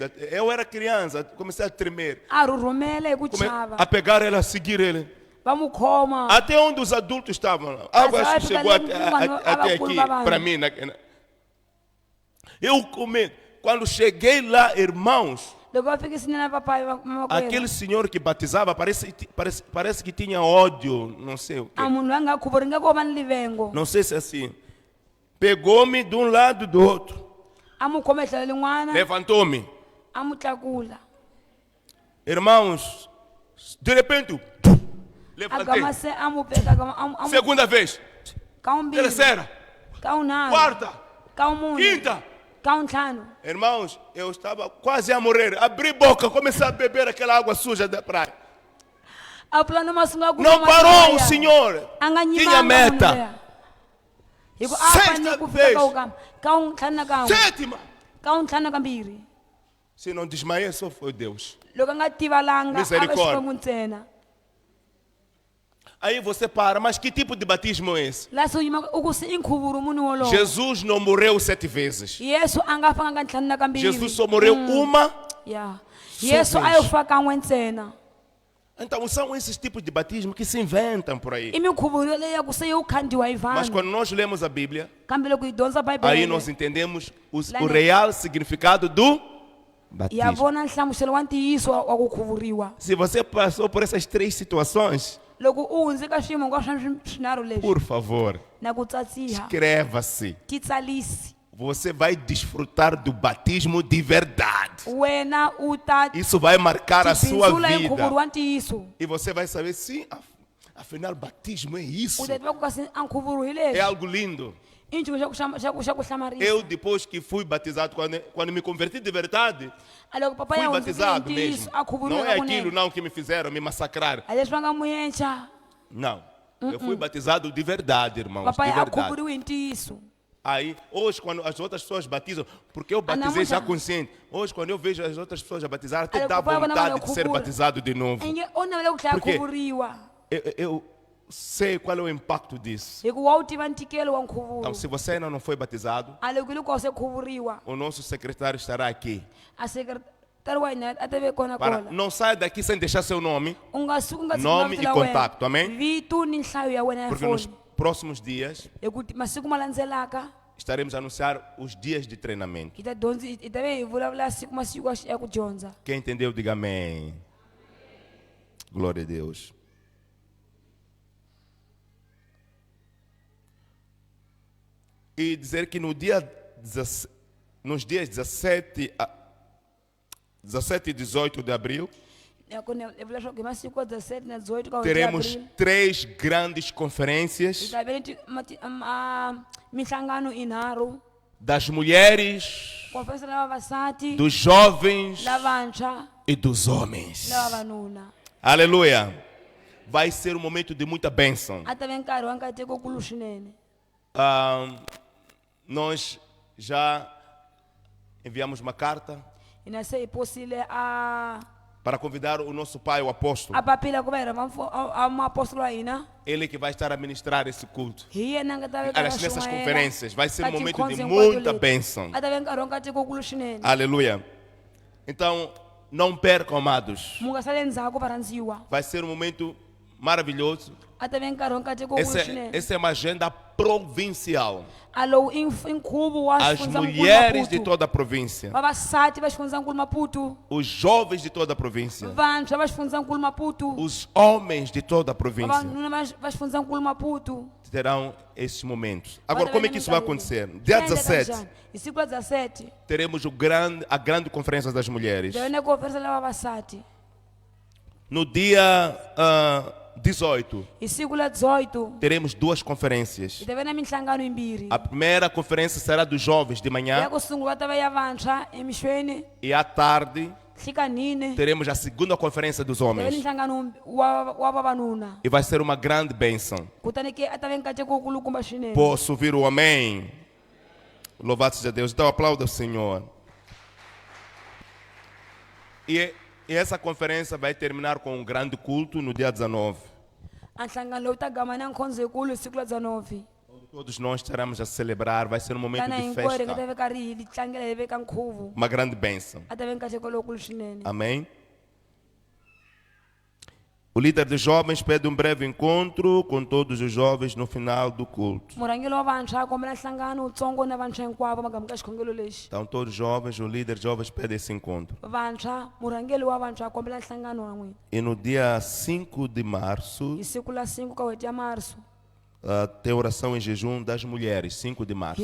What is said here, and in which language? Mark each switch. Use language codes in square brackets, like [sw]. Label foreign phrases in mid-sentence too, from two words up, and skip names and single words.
[pt] Eu era criança, comecei a tremer. [ts] a rhurhumela hi ku chava [pt] A pegar ele, a seguir ele. [ts] va mu khoma. [pt] Até onde os adultos estavam lá. A água vai chegou ficar ali, até aqui, vai lá. para mim. Eu comi. Quando cheguei lá, irmãos, [ts] Loko va fikisile na papai [pt] aquele senhor que batizava parece que tinha ódio, não sei o quê. [ts] a munhu loyi a nga khuvuri nga ko va ni livengo [pt] Não sei se é assim. Pegou-me de um lado e do outro. [ts] a mu khome tlhelo lin'wana [pt] Levantou-me. [ts] a mu tlakula [pt] Irmãos, de repente, a levantei. [ts] gama se a mu peka [pt] Segunda vez. [ts] ka wumbirhi [pt] Terceira. [ts] ka wunharhu [pt] Quarta. [ts] ka wumune [pt] Quinta. [ts] ka wuntlhanu. [pt] Irmãos, eu estava quase a morrer. Abri boca, comecei a beber aquela água suja da praia. [ts] A pulando masunga ku [pt] Não parou o senhor. [ts] a nga [pt] Tinha [ts] nyimanga munhu meta. luya. Hi ku a [pt] Sexta [ts] fanele ku fika [pt] vez. [ts] ka wukama ka wuntlhanu na kan'we [pt] Sétima. [ts] ka wuntlhanu na kambirhi. [pt] Se não desmaiei, só foi Deus. [ts] Loko a nga tivalanga a va [pt] Misericórdia. [ts] xikwembu ntsena. [pt] Aí você para, mas que tipo de batismo é esse? [ts] La se u yima u ku se i nkhuvuro munhu wolowo. [pt] Jesus não morreu 7 vezes. [ts] Yesu a nga fanga ka ntlhanu na kambirhi. [pt] Jesus só morreu uma. [ts] Ya. [pt] Só [ts] Yesu [pt] vez. [ts] a yo fa kan'we ntsena. [pt] Então são esses tipos de batismo que se inventam por aí. [ts] I minkhuvo leyi ya ku se yo khandiwa hi [pt] Mas [ts] vanhu. [pt] quando nós lemos a Bíblia, [ts] Kambe loko hi dyondza [pt] aí [ts] Bibele [pt] nós entendemos o [ts] Lá [pt] real significado do [ts] ya [pt] batismo. [ts] vona nhlamuselo wa ntiyiso wa ku khuvuriwa. [pt] Se você passou por essas 3 situações, [ts] Loko u hundze ka swiyimo hinkwaswo swa swinharhu leswi [pt] por favor, [ts] na ku tsatsiha [pt] inscreva-se. [ts] titsalisi [pt] você vai desfrutar do batismo de verdade. [ts] wena u ta [pt] Isso vai marcar a sua [ts] tibindzula hi nkhuvo [pt] vida. [ts] wa ntiyiso. [pt] E você vai saber, sim, afinal, batismo é isso. [ts] U ta tiva ku kasi a nkhuvo hi [pt] É [ts] leswi. [pt] algo lindo. [ts] I nchumu xa ku hlamarisa. [pt] Eu, depois que fui batizado, quando me converti de verdade, [ts] A loko papa [pt] fui [ts] ya hundzukile hi [pt] batizado [ts] ntiyiso [pt] mesmo. [ts] a khuvuriwe [pt] Não é aquilo [ts] hakunene. [pt] não que me fizeram, me massacrar. [ts] A leswi va nga mu yencha. [pt] Não. Eu fui batizado de verdade, irmãos. [ts] Papa [pt] De [ts] a [pt] verdade. [ts] khuvuriwe hi ntiyiso. [pt] Aí, hoje, quando as outras pessoas batizam, porque eu batizei já [ts] namuhla- [pt] consciente. Hoje, quando eu vejo as outras pessoas a batizar, até Olha, dá papai, vou vontade [ts] na [pt] de ser [ts] khuvura. [pt] batizado de novo. [ts] Enge u navele ku hlaya [pt] Por quê? [ts] khuvuriwa. [pt] Eu sei qual é o impacto disso. [ts] Hi ku wa wu tiva ntikelo wa nkhuvulo. [pt] Então, se você ainda não foi batizado, [ts] A loko loko se khuvuriwa. [pt] o nosso secretário estará aqui. [ts] A sekretari wa hina a ta ve kona [pt] Para, [ts] kola. [pt] não saia daqui sem deixar seu nome, [ts] U nga suki u nga [pt] Nome [ts] tshiki [pt] e [ts] mavito la wena. [pt] contato, amém? [ts] Vito ni nhlayo ya wena ya [pt] porque nos [ts] foni. [pt] próximos dias [ts] Hi ku masiku ma landzelaka [pt] estaremos a anunciar os dias de treinamento. [ts] hi ta ve hi vulavula masiku ya ku dyondza. [pt] Quem entendeu, diga amém. Glória a Deus. E dizer que no nos dias 17 e 18 de abril, [ts] Hi vula swa ku hi masiku ya 17 na 18 ka n'hweti ya [pt] teremos [ts] April. [pt] 3 grandes [ts] Hi [pt] conferências [ts] ta ve ni mihlangano inharhu. [pt] das mulheres, [ts] Konferense la vavasati, [pt] dos jovens [ts] lavantshwa, [pt] e dos homens. [ts] na vavanuna. [pt] Aleluia. Vai ser um momento de muita bênção. [ts] A ta ve nkarhi wa nkateko kulu swinene. [pt] Nós já enviamos uma carta [ts] Hina se hi posile a [pt] para convidar o nosso pai, o apóstolo. [ts] papila ku va hi rhamba maapostolo wa hina. [pt] Ele que vai estar a ministrar esse culto. [ts] Hi yena a nga ta veka [pt] Aliás, nessas [ts] swin'wana [pt] conferências vai ser [ts] ka [pt] um momento de [ts] tikhonse hinkwato [pt] muita [ts] leti. [pt] bênção. [ts] A ta ve nkarhi wa nkateko kulu swinene. [pt] Aleluia. Então, não percam, amados. [ts] Mu nga sale ndzhaku varhandziwa. [pt] Vai ser um momento maravilhoso. [ts] A ta ve nkarhi wa nkateko kulu swinene. [pt] Essa é uma agenda provincial. [ts] A lowu i nkhuvo wa [pt] As [ts] xifundzankulu [pt] mulheres de [ts] Maputo. [pt] toda a província, [ts] Vavasati va xifundzankulu Maputo. [pt] os jovens de toda a província, [ts] Vantshwa va xifundzankulu Maputo. [pt] os homens de toda a província [ts] Vavanuna va xifundzankulu Maputo. [pt] terão esses momentos. Agora, como é que isso vai acontecer? Dia 17, [ts] Hi siku la 17 [pt] teremos a grande conferência das mulheres. [ts] hi na konferense la vavasati. [pt] No dia 18, [ts] Hi siku la 18 [pt] teremos 2 conferências. [ts] hi ta ve na mihlangano yimbirhi. [pt] A primeira conferência será dos jovens de [ts] Ya [pt] manhã [ts] ku sungula ta va ya vantshwa emixweni, [pt] e à tarde [ts] nhlikanhine. [pt] teremos a segunda conferência dos [ts] Ta ve ni [pt] homens. [ts] nhlangano wa vavanuna. [pt] E vai ser uma grande bênção. [ts] Kutani ke a ta ve nkateko wu kulukumba swinene. [pt] Posso ouvir o amém? Louvado seja Deus. Então aplauda o Senhor. E essa conferência vai terminar com um grande culto no dia 19. [ts] A nhlangano lowu ta gama na nkhondzo yikulu hi siku la 19. [pt] Todos nós estaremos a celebrar. Vai ser um momento [ts] Tana [pt] de [ts] hinkwerhu hi nga ta [pt] festa. [ts] ve karhi hi tlangela hi veka nkhuvo. [pt] Uma grande bênção. [ts] A ta ve nkateko lowukulu swinene. [pt] Amém? O líder de jovens pede um breve encontro com todos os jovens no final do culto. [ts] Murhangeri wa vantshwa a kombela nhlangano wutsongo na vantshwa hinkwavo magamu ka xikhongelo lexi. [pt] Então todos os jovens, o líder de jovens pede esse encontro. [ts] Vantshwa murhangeri wa vantshwa a kombela nhlangano wa n'wina. [pt] E no dia 5 de março, [ts] Hi siku la 5 ka n'hweti ya marso [pt] tem oração em jejum das mulheres, 5 de março.